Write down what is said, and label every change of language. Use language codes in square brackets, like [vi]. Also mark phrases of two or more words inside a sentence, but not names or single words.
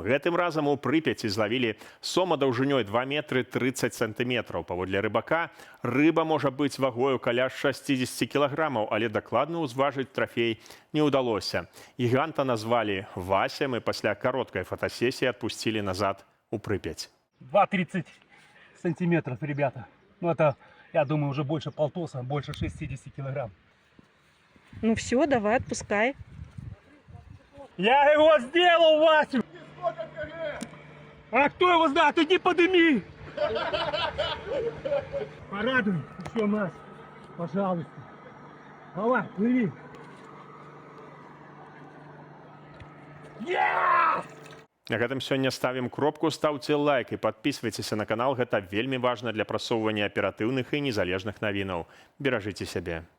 [be] Гэтым разам у Прыпяці злавілі сома даўжынёй 2 метры 30 сантыметраў. Паводле рыбака, рыба можа быць вагою каля 60 кілаграмаў, але дакладна ўзважыць трафей не ўдалося. Гіганта назвалі Васем і пасля кароткай фотасесіі адпусцілі назад у Прыпяць. [ru] 2,30 сантиметров, ребята. Ну это, я думаю, уже больше полтоса, больше 60 килограмм. Ну все, давай, отпускай. Я его сделал, Васю! А кто его знает? Иди подыми! Порадуй еще нас, пожалуйста. Давай, плыви. [be] На гэтым сёння ставім кропку, стаўце лайк і падпісвайцеся на канал. Гэта вельмі важна для прасоўвання аператыўных і незалежных навінаў. Беражыце сябе.